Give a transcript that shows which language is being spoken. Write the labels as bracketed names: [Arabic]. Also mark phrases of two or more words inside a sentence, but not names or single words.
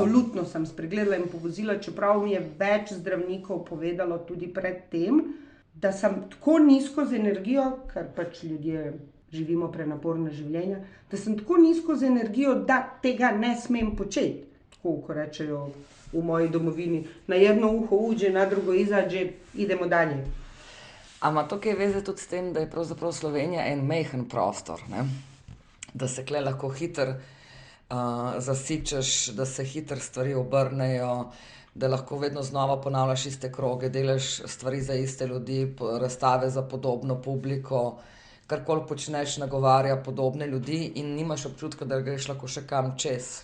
[Slovenian] Absolutno sem spregledala in povozila, čeprav mi je več zdravnikov povedalo tudi pred tem, da sem tako nizko z energijo, ker pač ljudje živimo prenaporna življenja, da sem tako nizko z energijo, da tega ne smem početi. Tako, ko rečejo v moji domovini, [Croatian] na jedno uho uđe, na drugo izađe, idemo dalje. [Slovenian] Ama to kaj veze tudi s tem, da je pravzaprav Slovenija en majhen prostor, ne? Da se kle lahko hitro zasičeš, da se hitro stvari obrnejo, da lahko vedno znova ponavljaš iste kroge, delaš stvari za iste ljudi, razstave za podobno publiko, karkoli počneš, nagovarja podobne ljudi in nimaš občutka, da greš lahko še kam čez.